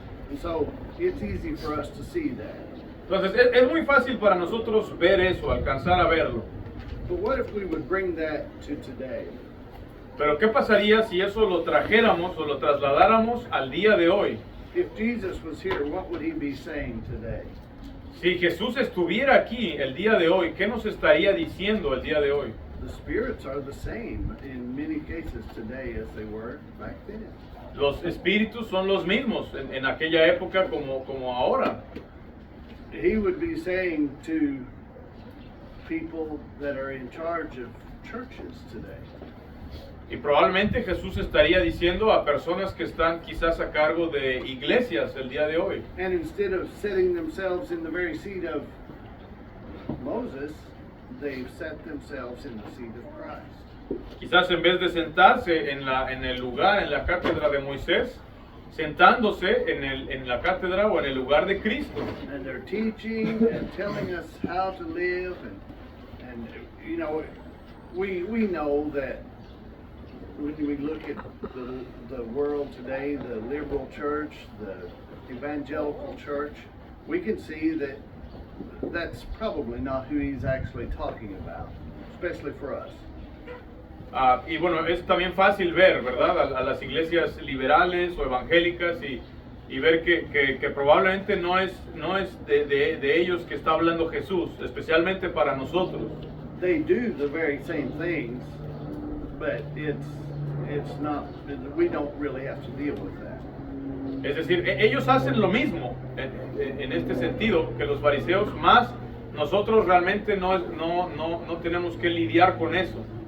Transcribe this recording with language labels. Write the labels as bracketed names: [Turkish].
[English] And so it's easy for us to see that. [Spanish] Entonces es muy fácil para nosotros ver eso, alcanzar a verlo. [English] But what if we would bring that to today? [Spanish] Pero ¿qué pasaría si eso lo trajéramos o lo trasladáramos al día de hoy? [English] If Jesus was here, what would he be saying today? [Spanish] Si Jesús estuviera aquí el día de hoy, ¿qué nos estaría diciendo el día de hoy? [English] The spirits are the same in many cases today as they were back then. [Spanish] Los espíritus son los mismos en aquella época como ahora. [English] He would be saying to people that are in charge of churches today. [Spanish] Y probablemente Jesús estaría diciendo a personas que están quizás a cargo de iglesias el día de hoy. [English] And instead of setting themselves in the very seat of Moses, they've set themselves in the seat of Christ. [Spanish] Quizás en vez de sentarse en el lugar, en la cátedra de Moisés, sentándose en la cátedra o en el lugar de Cristo. [English] And they're teaching and telling us how to live, and you know, we know that when we look at the world today, the liberal church, the evangelical church, we can see that that's probably not who he's actually talking about, especially for us. [Spanish] Y bueno, es también fácil ver, ¿verdad? A las iglesias liberales o evangélicas y ver que probablemente no es de ellos que está hablando Jesús, especialmente para nosotros. [English] They do the very same things, but it's not, we don't really have to deal with that. [Spanish] Es decir, ellos hacen lo mismo en este sentido que los fariseos, más nosotros realmente no tenemos que lidiar con eso.